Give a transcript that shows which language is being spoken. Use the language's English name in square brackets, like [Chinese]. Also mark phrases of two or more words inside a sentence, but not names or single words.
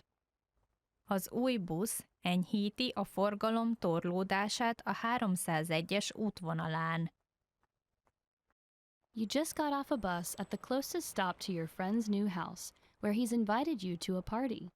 [Hungarian] Az új busz enyhíti a forgalom torlódását a 301-es útvonalán. [English] You just got off a bus at the closest stop to your friend's new house, where he's invited you to a party.